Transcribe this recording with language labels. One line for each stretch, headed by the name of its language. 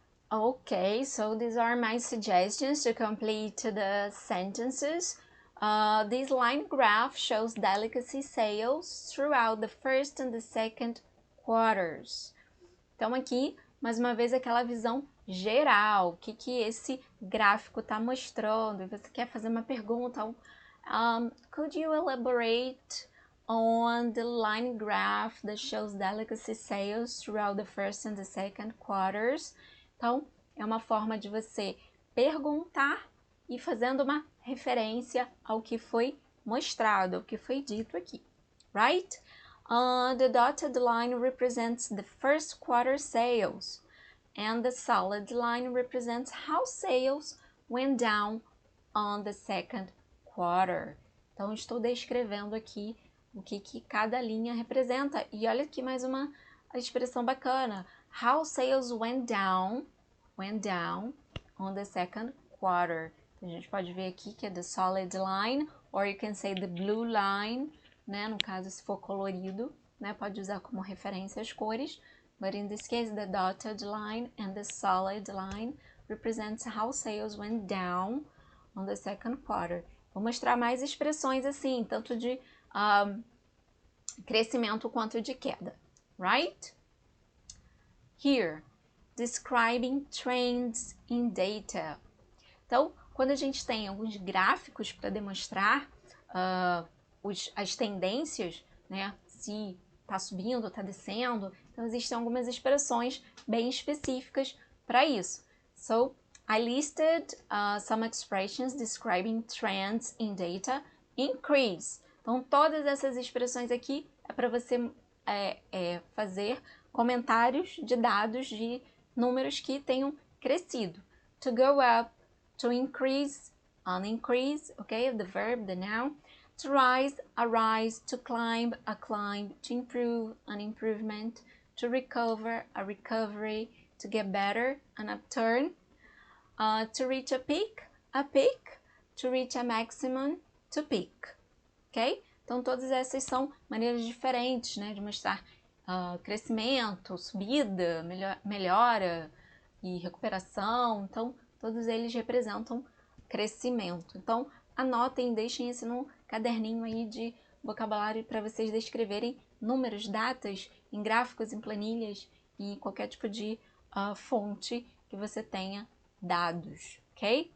English: Okay, so these are my suggestions to complete the sentences. This line graph shows delicacy sales throughout the first and the second quarters.
Portuguese: Então aqui mais uma vez, aquela visão geral, o que esse gráfico está mostrando, e você quer fazer uma pergunta,
English: could you elaborate on the line graph that shows delicacy sales throughout the first and the second quarters?
Portuguese: Então, é uma forma de você perguntar e fazendo uma referência ao que foi mostrado, ao que foi dito aqui, right?
English: The dotted line represents the first quarter sales, and the solid line represents how sales went down on the second quarter.
Portuguese: Então, estou descrevendo aqui o que cada linha representa. E olha aqui mais uma expressão bacana.
English: How sales went down on the second quarter.
Portuguese: A gente pode ver aqui que é
English: the solid line, or you can say the blue line, né?
Portuguese: No caso, se for colorido, né? Pode usar como referência as cores.
English: But in this case, the dotted line and the solid line represents how sales went down on the second quarter.
Portuguese: Vou mostrar mais expressões assim, tanto de crescimento quanto de queda, right?
English: Here, describing trends in data.
Portuguese: Então, quando a gente tem alguns gráficos para demonstrar as tendências, né? Se está subindo, está descendo, então existem algumas expressões bem específicas para isso.
English: So, I listed some expressions describing trends in data. Increase.
Portuguese: Então, todas essas expressões aqui é para você fazer comentários de dados, de números que tenham crescido.
English: To go up, to increase, an increase, okay, the verb, the noun. To rise, a rise. To climb, a climb. To improve, an improvement. To recover, a recovery. To get better, an upturn. To reach a peak. To reach a maximum, to peak. Ok?
Portuguese: Então, todas essas são maneiras diferentes, né, de mostrar crescimento, subida, melhora e recuperação. Então, todos eles representam crescimento. Então, anotem, deixem esse no caderninho aí de vocabulário para vocês descreverem números, datas, em gráficos, em planilhas e qualquer tipo de fonte que você tenha dados, ok?